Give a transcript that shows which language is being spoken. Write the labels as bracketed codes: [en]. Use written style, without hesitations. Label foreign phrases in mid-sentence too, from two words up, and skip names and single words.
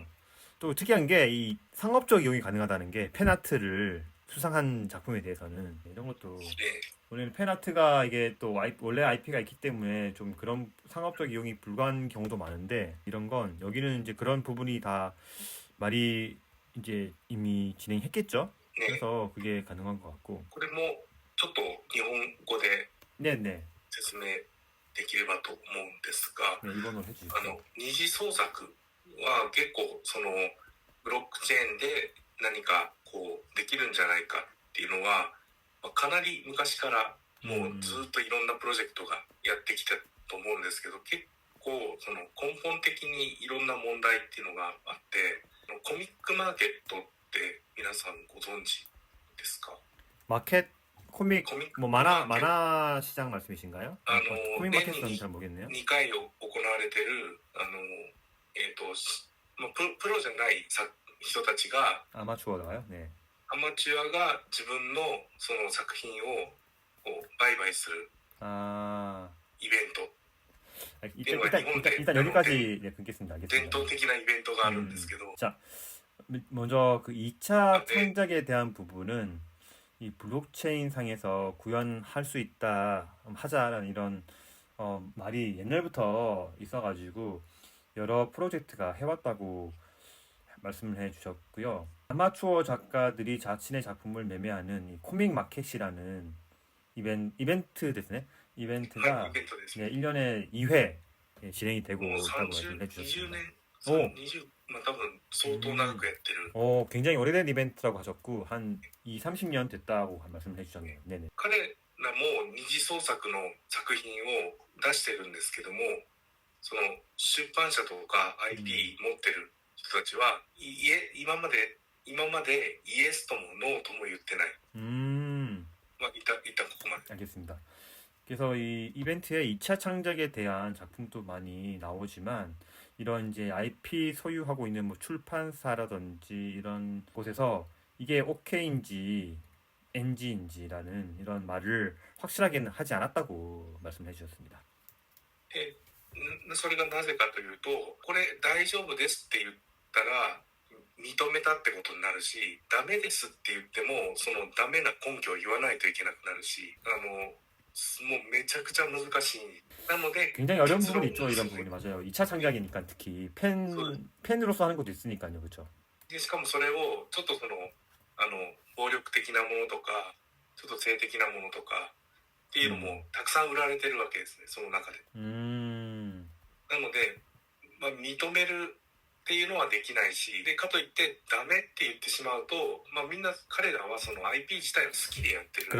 [ko] 또 특이한 게 이 상업적 이용이 가능하다는 게 팬아트를 수상한 작품에 대해서는 이런 것도 [ja] ね。 [ko] 원래는 팬아트가 이게 또 원래 IP가 있기 때문에 좀 그런 상업적 이용이 불가한 경우도 많은데 이런 건 여기는 이제 그런 부분이 다 말이 이제 이미 진행했겠죠. [ja] ね。 [ko] 그래서 그게 가능한 것 같고. [ja] これもちょっと日本語で [ko] 네네. [ja] 説明できればと思うんですが、 [ko] 네, 이번으로 해주시죠. [ja] 二次創作は結構そのブロックチェーンで何かこうできるんじゃないかっていうのは、かなり昔からもうずっといろんなプロジェクトがやってきたと思うんですけど、結構その根本的にいろんな問題っていうのがあって、コミックマーケットって皆さんご存知ですか？ [ko] 마켓 코믹 코믹 뭐 만화 시장 말씀이신가요? 코믹 마켓은 잘 모르겠네요. [ja] 2 回行われてるプロじゃない人たちが [ko] 아마추어가요? 네. [ja] アマチュアが自分のその作品をこう売買する [ko] 아 [ja] イベント [ko] 일단 여기까지 네, 듣겠습니다. [ja] 伝 [ko] 알겠습니다. [ja] 統的なイベントがあるんですけど、 [ko] 자, 먼저 그 2차 네. 창작에 대한 부분은 이 블록체인 상에서 구현할 수 있다, 하자라는 이런 말이 옛날부터 있어가지고 여러 프로젝트가 해왔다고 말씀을 해주셨고요. 아마추어 작가들이 자신의 작품을 매매하는 이 코믹 마켓이라는 이벤트 됐네. [ja] はい、 [ko] 이벤트가 [ja] イベントです。 [ko] 네, 1년에 2회 진행이 되고 [ja] もう [ko] 있다고 [ja] 30、 [ko] 말씀을 [ja] 20 [ko] 해주셨습니다. [ja] 年、お 20、多分相当長くやってる。 [ko] 굉장히 오래된 이벤트라고 하셨고 한 30년 됐다고 말씀을 해주셨네요. 네네. [ja] 彼らも二次創作の作品を出してるんですけども、その出版社とか IP 持ってる人たちは、今までイエスともノーとも言ってない。一旦ここまで。 [ko] 알겠습니다. 그래서 이 이벤트에 2차 창작에 대한 작품도 많이 나오지만 이런 이제 IP 소유하고 있는 뭐 출판사라든지 이런 곳에서 이게 OK인지 NG인지라는 이런 말을 확실하게는 하지 않았다고 말씀해 주셨습니다. [ja] それがなぜかというと、これ大丈夫ですって言ったら認めたってことになるし、ダメですって言ってもそのダメな根拠を言わないといけなくなるし、もうめちゃくちゃ難しい。なので [ko] 굉장히 어려운 부분이 있죠. 이런 부분이 맞아요. 2차 창작이니까 특히 팬으로서 하는 것도 있으니까요. 그렇죠. [ja] でしかもそれをちょっとその暴力的なものとかちょっと性的なものとかっていうのもたくさん売られてるわけですね、その中で。なので、認めるっていうのはできないし、でかといってダメって言ってしまうと、みんな彼らはその IP 自体を好きでやってるので、